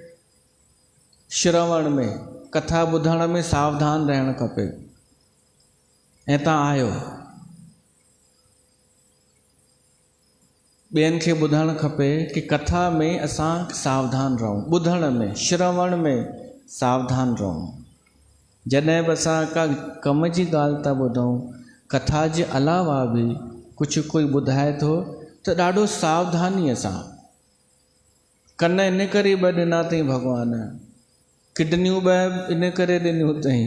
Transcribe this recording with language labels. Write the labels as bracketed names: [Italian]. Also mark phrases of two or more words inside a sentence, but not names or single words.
[Sindhi] श्रवण में, कथा ॿुधण में सावधान रहणु खपे। ऐं तव्हां आहियो, ॿियनि खे ॿुधणु खपे कि कथा में असां सावधान रहूं, ॿुधण में, श्रवण में सावधान रहूं। जॾहिं बि असां का कम जी ॻाल्हि था ॿुधूं, कथा जे अलावा बि कुझु कोई ॿुधाए थो त ॾाढो सावधानीअ सां। कन इन करे ॿ ॾिना अथई भॻवान, किडनियूं ॿ इन करे ॾिनियूं अथई।